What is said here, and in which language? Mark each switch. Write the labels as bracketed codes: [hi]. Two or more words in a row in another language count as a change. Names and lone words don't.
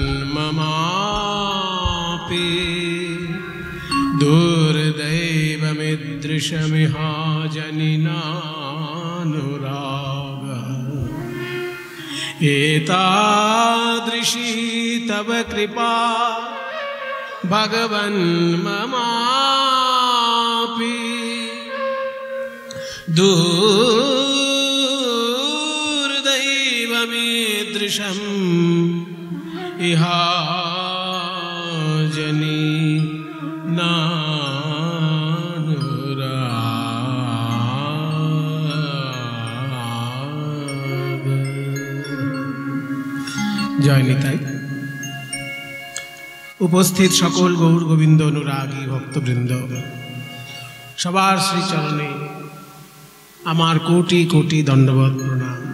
[sa] ममापि, दुर्दैवमिदृशमिहाजनिनानुरागः, एतादृशी तव कृपा भगवन् ममापि, दुर्दैवमिदृशम् इहाजनि [bn] জয় নিতাই। উপস্থিত সকল গৌর গোবিন্দ অনুরাগী ভক্তবৃন্দ, সবার শ্রীচরণে আমার কোটি কোটি দণ্ডবৎ প্রণাম।